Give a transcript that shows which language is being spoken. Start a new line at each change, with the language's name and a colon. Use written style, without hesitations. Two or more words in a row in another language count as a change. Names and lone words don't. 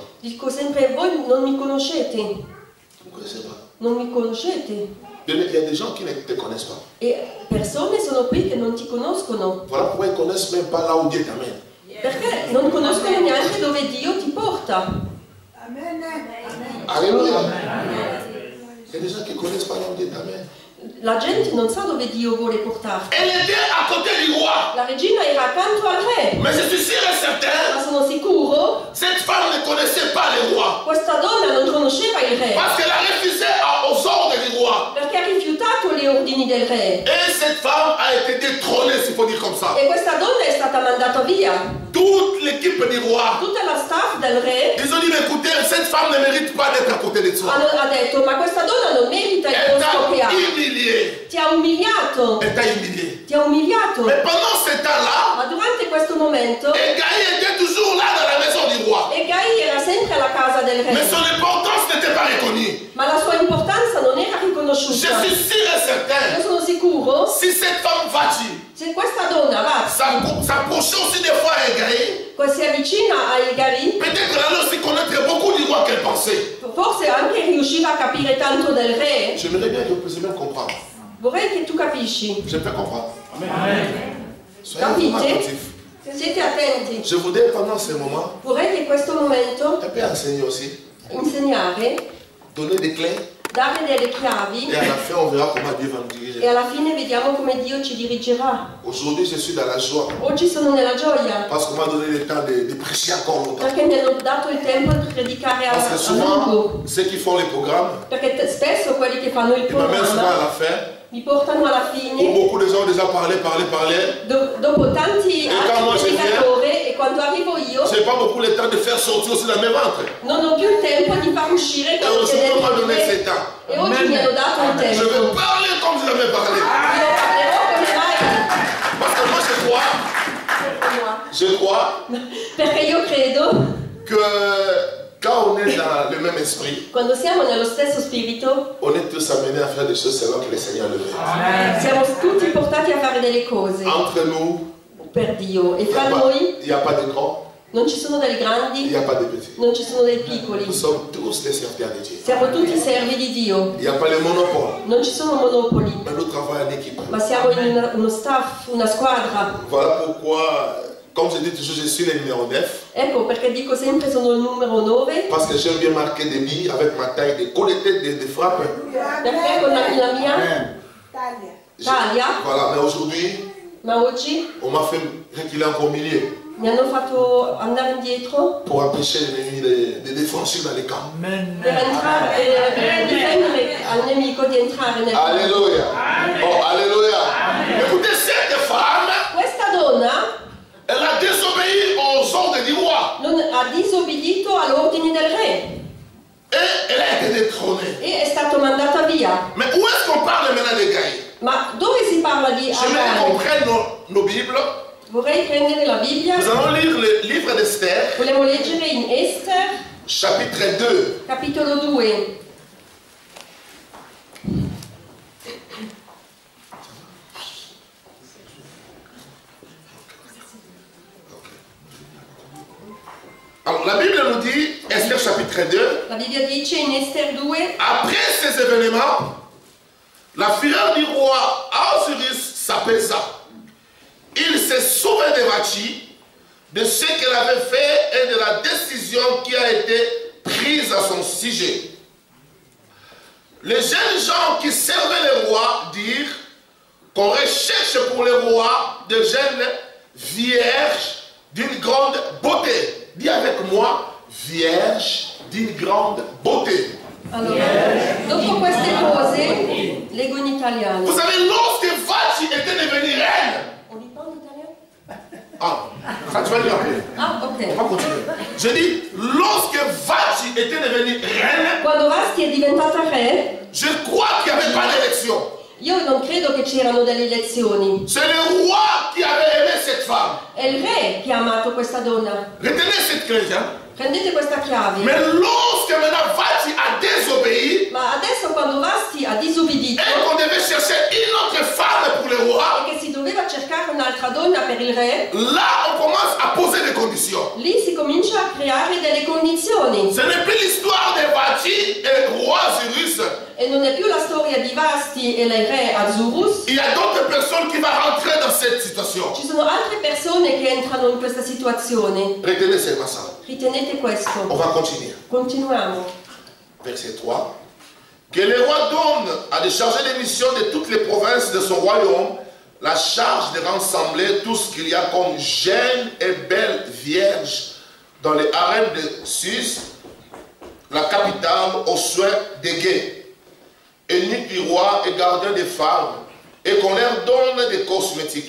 Italian: voi non mi conoscete,
French: Vous ne me connaissez pas.
Italian: non mi conoscete.
French: Il y a des gens qui ne te connaissent pas.
Italian: E persone sono qui che non ti conoscono,
French: Voilà pourquoi ils ne connaissent même pas là où Dieu t'amène.
Italian: perché non conoscono neanche dove Dio ti porta.
French: Alléluia. Il y a des gens qui ne connaissent pas là où Dieu t'amène.
Italian: La gente non sa dove Dio vuole portarti.
French: Elle était à côté du roi.
Italian: La regina era accanto al re,
French: Mais je suis sûr et certain,
Italian: ma sono sicuro
French: cette femme ne connaissait pas le roi.
Italian: questa donna non conosceva il re,
French: Parce qu'elle a refusé aux ordres du roi.
Italian: perché ha rifiutato gli ordini del re.
French: Et cette femme a été détrônée, s'il faut dire comme ça.
Italian: E questa donna è stata mandata via.
French: Toute l'équipe du roi,
Italian: Tutta la staff del re
French: ils ont dit, mais écoutez, cette femme ne mérite pas d'être à côté de toi.
Italian: ha detto: ma questa donna non merita il
French: Elle
Italian: posto che
French: t'a
Italian: ha.
French: humilié.
Italian: Ti ha umiliato.
French: Elle t'a humilié.
Italian: Ti ha umiliato.
French: Mais pendant ce temps-là,
Italian: Ma durante questo momento
French: Egaï était toujours là dans la maison du roi.
Italian: Egai era sempre alla casa del
French: Mais
Italian: re,
French: son importance n'était pas reconnue.
Italian: ma la sua importanza non era
French: Je
Italian: riconosciuta.
French: suis sûr et certain
Italian: Io sono sicuro sicuro,
French: si cette femme Vati
Italian: se questa donna va,
French: s'approchait aussi des fois à Egaï,
Italian: si avvicina ai Gari,
French: peut-être qu'elle allait aussi connaître beaucoup du roi qu'elle pensait.
Italian: forse anche riusciva a capire tanto del re.
French: J'aimerais bien que vous puissiez même comprendre.
Italian: Vorrei che tu capisci.
French: Je peux comprendre. Amen. Soyez vraiment
Italian: Capite?
French: attentifs.
Italian: Siete attenti.
French: Je voudrais pendant ce moment,
Italian: Vorrei che in questo momento
French: un peu enseigner aussi,
Italian: insegnare,
French: donner des clés,
Italian: dare delle chiavi
French: et à la fin on verra comment Dieu va nous diriger.
Italian: e alla fine vediamo come Dio ci dirigerà.
French: Aujourd'hui je suis dans la joie,
Italian: Oggi sono nella gioia
French: parce qu'on m'a donné le temps de prêcher encore longtemps.
Italian: perché mi hanno dato il tempo di predicare a
French: Parce que
Italian: lungo.
French: souvent, ceux qui font les programmes,
Italian: Perché spesso quelli che fanno il
French: ils m'amènent souvent à
Italian: programma
French: la fin,
Italian: mi portano alla
French: où
Italian: fine,
French: beaucoup de gens ont déjà parlé.
Italian: dopo tanti quando altri c'è predicatori, e quando arrivo io
French: Je n'ai pas beaucoup le temps de faire sortir aussi dans mes ventres.
Italian: non ho più il tempo di far uscire
French: Et
Italian: quello
French: aujourd'hui,
Italian: che
French: on m'a donné
Italian: deve
French: ce
Italian: dire.
French: temps.
Italian: E oggi mi hanno dato il
French: Je
Italian: tempo.
French: vais parler comme je n'avais parlé.
Italian: Io parlerò come mai
French: Parce que moi, je crois
Italian: perché io credo
French: que quand on est dans le même esprit,
Italian: quando siamo nello stesso spirito
French: on est tous amenés à faire des choses selon que le Seigneur le veut.
Italian: siamo tutti portati a fare delle cose
French: Entre nous,
Italian: per Dio e
French: il
Italian: fra noi
French: n'y a pas de grands,
Italian: non ci sono dei
French: il
Italian: grandi,
French: n'y a pas de petits.
Italian: non ci sono dei piccoli,
French: Nous sommes tous des serviteurs de Dieu.
Italian: siamo tutti servi di Dio,
French: Il n'y a pas le monopole,
Italian: non ci sono monopoli,
French: mais nous travaillons en équipe.
Italian: ma siamo in uno staff, una squadra.
French: Voilà pourquoi, comme je dis toujours, je suis le numéro 9.
Italian: Ecco perché dico sempre sono il numero 9,
French: Parce que j'aime bien marquer des billes avec ma taille de collecter des frappes.
Italian: perché con la mia taglia,
French: Voilà, mais aujourd'hui,
Italian: ma oggi
French: on m'a fait reculer encore au milieu
Italian: mi hanno fatto andare indietro
French: pour empêcher l'ennemi de défoncer dans les camps.
Italian: per entrare, per difendere al nemico di entrare nel campo.
French: Alléluia. Oh, alléluia. Écoutez, cette femme,
Italian: Questa donna
French: elle a désobéi aux ordres du roi.
Italian: non ha disobbedito all'ordine del re
French: Et elle a été détrônée.
Italian: e è stato mandata via.
French: Mais où est-ce qu'on parle maintenant de Gaï?
Italian: Ma dove si parla di
French: J'aimerais qu'on
Italian: Agar?
French: prenne nos Bibles.
Italian: Vorrei prendere la Bibbia,
French: Nous allons lire le livre d'Esther,
Italian: volevo leggere in Esther,
French: chapitre 2.
Italian: capitolo 2.
French: Alors, la Bible nous dit, Esther chapitre 2,
Italian: La Bibbia dice in Esther 2,
French: après ces événements, la fureur du roi Ahasuerus s'apaisa. Il se souvint de Vati, de ce qu'elle avait fait et de la décision qui a été prise à son sujet. Les jeunes gens qui servaient le roi dirent qu'on recherche pour le roi de jeunes vierges d'une grande beauté. Dis avec moi, vierge d'une grande beauté.
Italian: allora, dopo queste cose, leggo in italiano.
French: Vous savez, lorsque Vati était devenue reine,
Italian: On li parla in italiano?
French: ah, ça tu vas lire après. Ah, On ok. va continuer. Je dis, lorsque Vati était devenue reine,
Italian: Quando Vasti è diventata re,
French: je crois qu'il n'y avait pas d'élection.
Italian: io non credo che c'erano delle elezioni.
French: C'est le roi qui avait aimé cette femme.
Italian: È il re che ha amato questa donna.
French: Retenez cette clé, hein.
Italian: Prendete questa chiave.
French: Mais lorsque maintenant Vati a désobéi,
Italian: Ma adesso quando Vasti ha disobbedito
French: et qu'on devait chercher une autre femme pour le roi,
Italian: e che si doveva cercare un'altra donna per il re,
French: là on commence à poser des conditions.
Italian: lì si comincia a creare delle condizioni.
French: Ce n'est plus l'histoire de Vati et roi Ahasuerus.
Italian: E non è più la storia di Vasti e il re Azzurus.
French: Il y a d'autres personnes qui vont rentrer dans cette situation.
Italian: Ci sono altre persone che entrano in questa situazione.
French: Retenez seulement ça.
Italian: Ritenete
French: On
Italian: questo.
French: va continuer.
Italian: Continuiamo.
French: Verset 3. Que le roi donne à décharger les missions de toutes les provinces de son royaume la charge de rassembler tout ce qu'il y a comme jeunes et belles vierges dans les arènes de Sus, la capitale, au soin des guets, eunuques du roi et gardiens des femmes, et qu'on leur donne des cosmétiques.